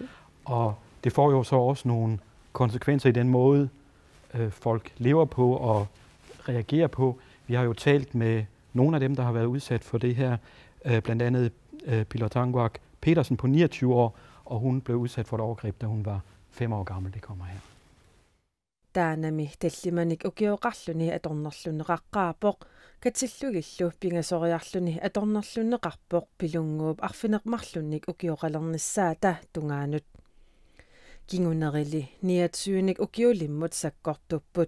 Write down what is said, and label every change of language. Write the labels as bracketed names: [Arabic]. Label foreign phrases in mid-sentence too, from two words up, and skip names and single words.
[Danish] Og det får jo så også nogle konsekvenser i den måde, folk lever på og reagerer på. Vi har jo talt med nogle af dem, der har været udsat for det her, blandt andet Pilar Petersen på 29 år, og hun blev udsat for et overgreb, da hun var 5 år gammel. Det kommer her. [Kalaallisut] Taanami tallimanik ukiuqarluni atornerluneqaqqaapoq katillugillu pingasoriarluni atornerluneqarpoq pilunguup arfinermarlunik ukiuqalernissaata tungaanut kingunerili niatsuunik ukiulimmut sakkortupput